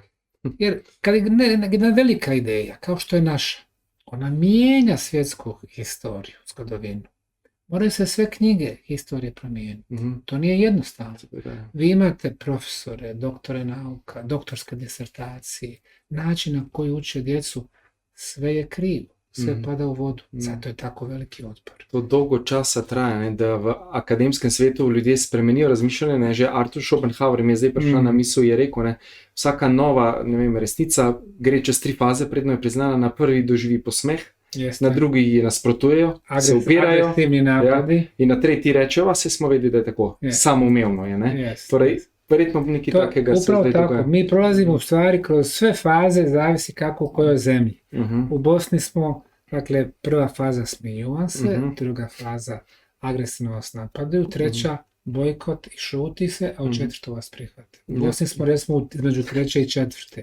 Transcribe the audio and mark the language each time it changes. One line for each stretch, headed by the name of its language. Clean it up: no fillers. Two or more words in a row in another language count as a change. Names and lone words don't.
Bosnian: Jer kad je jedna velika ideja, kao što je naša, ona mijenja svjetsku historiju, zgodovinu. Moraju se sve knjige historije promijeniti. Mhm. To nije jednostavno. Da. Vi imate profesore, doktore nauka, doktorske disertacije, način na koji uče djecu, sve je krivo, sve Mhm. pada u vodu. Mhm. Zato je tako veliki otpor.
Slovenian: To dolgo časa traja, ne, da v akademskem svetu ljudje spremenijo razmišljanje. Ne, že Arthur Schopenhauer mi je zdaj prišla na misel, je rekel, ne, vsaka nova, ne vem, resnica gre čez 3 faze, predno je priznana. Na prvi doživi posmeh,
Bosnian: Jeste.
Slovenian: na drugi ji nasprotujejo, se upirajo
Bosnian: Agresivni napadi.
Slovenian: in na tretji rečejo, se smo vedeli, da je tako. Je. Samoumevno je. Ne?
Bosnian: Jeste.
Slovenian: Torej, verjetno nekaj
Bosnian: To,
Slovenian: takega se
Bosnian: upravo
Slovenian: zdaj
Bosnian: tako,
Slovenian: dogaja.
Bosnian: mi prolazimo u stvari kroz sve faze, zavisi kako u kojoj zemlji. Mhm. U Bosni smo, dakle, prva faza smijuvan se, Mhm. druga faza agresivno vas napadaju, treća bojkot i šuti se, a u Mhm. četvrtu vas prihvate. U
Slovenian: Ja.
Bosnian: Bosni smo recimo između treće i četvrte,